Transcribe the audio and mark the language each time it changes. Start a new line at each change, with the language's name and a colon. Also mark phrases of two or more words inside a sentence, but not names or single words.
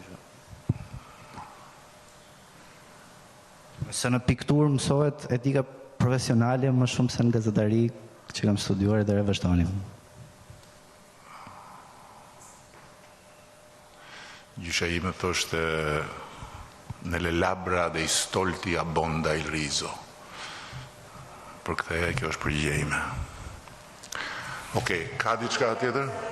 Albanian: Se në pikturë mësohet etika profesionale më shumë se në gazetari që kam studiuar dhe vazhdonim. Gjysha ime thoshte
Italian: nelle labbra dei stolti abbonda il riso.
Albanian: Për këtë kjo është përgjigja ime. Okej, ka diçka tjetër?